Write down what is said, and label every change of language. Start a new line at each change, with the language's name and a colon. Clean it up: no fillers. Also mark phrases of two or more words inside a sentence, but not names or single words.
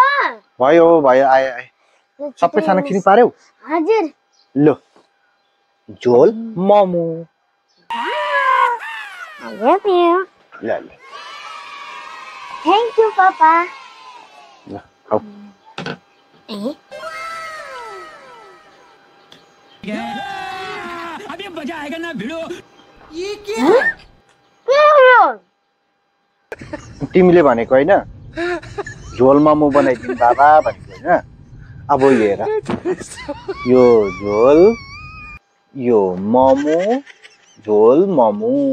Nepali: भयो भयो आए सबै सानो खिनी पार्यौ। हजुर ल झोल मोमो ल ल
English: thank you papa.
Nepali: ल खाऊ।
Hindi: अभी मजा आएगा ना भिड़ो। ये क्या हो?
Nepali: तिमीले भनेको हैन झोल मोमो बनाइदिनु बाबा भनेको हैन। अब हेर यो झोल यो मोमो झोल मोमो